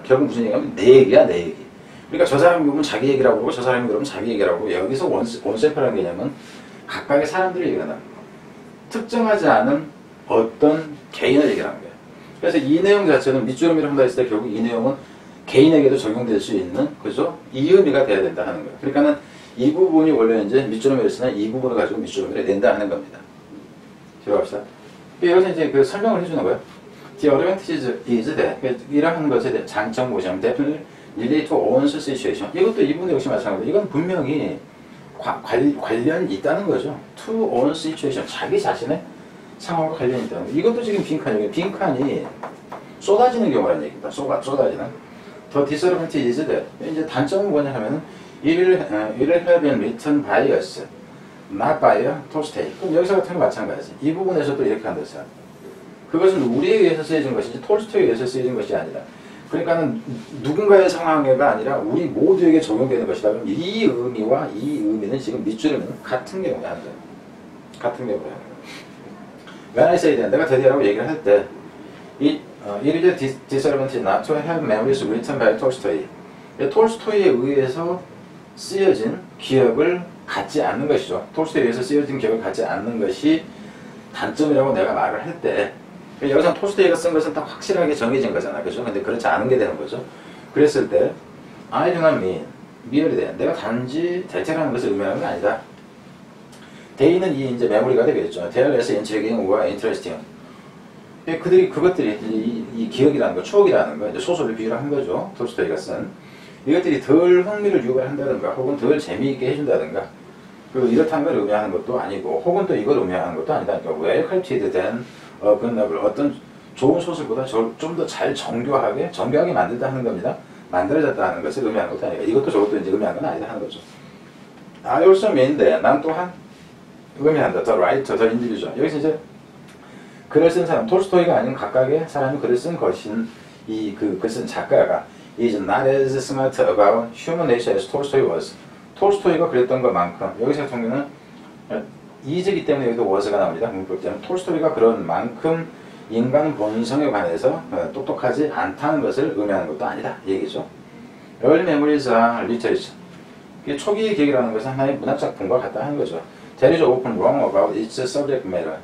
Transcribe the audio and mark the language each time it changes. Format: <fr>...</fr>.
<ko>결국 무슨 얘기냐면 내 얘기야, 내 얘기. 그러니까 저 사람이 보면 자기 얘기라고 그러고 저 사람이 그러면 자기 얘기라고 그러고 여기서 원셀프라는 개념은 각각의 사람들의 얘기를 하는 특정하지 않은 어떤 개인의 얘기를 하는 거예요. 그래서 이 내용 자체는 밑줄의미를 한다 했을 때 결국 이 내용은 개인에게도 적용될 수 있는 그죠? 이 의미가 돼야 된다 하는 거예요. 그러니까는 이 부분이 원래 이제 밑줄의미를 쓰면 이 부분을 가지고 밑줄의미를 낸다 하는 겁니다. 들어갑시다. 여기서 이제 그 설명을 해주는 거예요.</ko> <en>The advantage is that</en> <ko>이러한 것에 대한 장점 보시면</ko> <en>definitely relate to one's situation.</en> <ko>이것도 이 부분 역시 마찬가지로 이건 분명히 관련이 있다는 거죠.</ko> <en>To one's situation.</en> <ko>자기 자신의 상황과 관련이 있다는 거. 이것도 지금 빈칸이에요. 빈칸이 쏟아지는 경우라는 얘기입니다. 쏟아지는.</ko> <en>더 disadvantage is that</en> <ko>이제 단점은 뭐냐 하면은</ko> <en>it will have been written by us, not by Tolstoy.</en> <ko>그럼 여기서 같은 거 마찬가지. 이 부분에서도 이렇게 한다. 그것은 우리에 의해서 쓰여진 것이지 톨스토이에 의해서 쓰여진 것이 아니다. 그러니까는 누군가의 상황에가 아니라 우리 모두에게 적용되는 것이다. 그럼 이 의미와 이 의미는 지금 밑줄에는 같은 경우에 하는 거예요. 같은 경우에 하는 거예요.</ko> <en>When I say that,</en> <ko>내가 대대라고 얘기를 할 때</ko> <en>it is a disadvantage not to have memories written by Tolstoy.</en> <ko>톨스토이에 의해서 쓰여진 기억을 갖지 않는 것이죠. 톨스토이에 의해서 쓰여진 기억을 갖지 않는 것이 단점이라고 내가 말을 할 때 여기서 톨스토이가 쓴 것은 딱 확실하게 정해진 거잖아. 그죠? 근데 그렇지 않은 게 되는 거죠. 그랬을 때</ko> <en>I do not mean merely that.</en> <ko>내가 단지 대체라는 것을 의미하는 건 아니다. 대의는 이 이제 메모리가 되겠죠.</ko> <en>They are less intriguing or interesting.</en> <ko>그것들이 이 기억이라는 거, 추억이라는 거, 이제 소설을 비유를 한 거죠. 톨스토이가 쓴. 이것들이 덜 흥미를 유발한다든가, 혹은 덜 재미있게 해준다든가, 이렇다는 걸 의미하는 것도 아니고, 혹은 또 이걸 의미하는 것도 아니다. 그러니까</ko> <en>well crafted</en> <ko>된 good novel, 어떤 좋은 소설보다 좀 더 잘 정교하게 만들다 하는 겁니다. 만들어졌다 하는 것을 의미하는 것도 아니고, 이것도 저것도 이제 의미하는 건 아니다 하는 거죠.</ko> <en>I also mean that,</en> <ko>난 또한 의미한다.</ko> <en>The writer, the individual.</en> <ko>여기서 이제 글을 쓴 사람, 톨스토이가 아닌 각각의 사람이 글을 쓴 것인 글 쓴 작가가</ko> <en>is not as smart about human nature as Tolstoy was.</en> <ko>톨스토이가 그랬던 것만큼 여기서 같은 경우는 is이기 때문에 여기도 was가 나옵니다. 문법 때문에 톨스토이가 그런 만큼 인간 본성에 관해서 똑똑하지 않다는 것을 의미하는 것도 아니다. 이 얘기죠.</ko> <en>Early memories are literature.</en> <ko>초기 기억이라는 것은 하나의 문학작품과 같다 하는 거죠.</ko> <en>There is often wrong about its subject matter.</en>